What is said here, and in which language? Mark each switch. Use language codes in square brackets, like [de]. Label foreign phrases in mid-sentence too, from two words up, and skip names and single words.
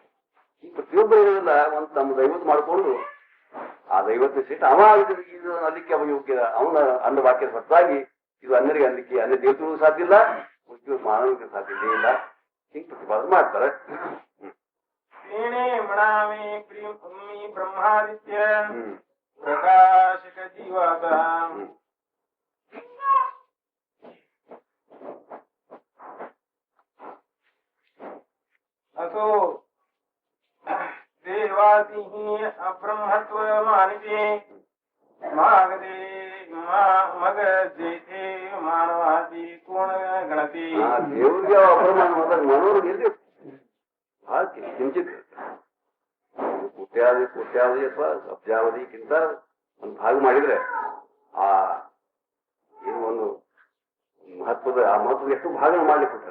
[kn] ಈ ಪ್ರತಿಯೊಬ್ಬರು ಇರೋದಿಲ್ಲ ಒಂದು ತಮ್ಮ ದೈವತ್ ಮಾಡಿಕೊಂಡು ಆ ದೈವತ್ನ ಸೀಟ್ ಅವ ಇದು ಅಲ್ಲಿಕ್ಕೆ ಅವ ಯೋಗ್ಯ ಅವನ ಅನ್ನ ವಾಕ್ಯದ ಹೊರತಾಗಿ ಇದು ಅನ್ಯರಿಗೆ ಅನ್ಲಿಕ್ಕೆ ಅನ್ಯ ದೇವತೆಗಳು ಸಾಧ್ಯ ಇಲ್ಲ, ಮಾನವಿಕ ಸಾಧ್ಯತೆ ಇಲ್ಲ. ಹಿಂಗ್ ಪ್ರತಿಪಾದನೆ ಮಾಡ್ತಾರೆ. [mr] ब्रह्मादित्य प्रकाशक जीवात असो देवासी अब्रह्मत्व मानिते मागदे मग जेथे मानवाची कोण गणती. [kn] ದೇವ್ರಿಗೆ ಅಬ್ರಹ್ಮನ ಮನೋರು ಇರ್ಬೇಕು ಬಹಳ ಕಿಂಚಿತ್ ಕೋಟ್ಯಾವಧಿ ಅಥವಾ ಅಬ್ಜಾವಧಿಗಿಂತ ಒಂದು ಭಾಗ ಮಾಡಿದ್ರೆ ಆ ಏನು ಒಂದು ಮಹತ್ವದ ಆ ಮಹತ್ವದ ಎಷ್ಟು ಭಾಗ ಮಾಡ್ಲಿಕ್ಕೆ ಕೊಟ್ಟಾರೆ.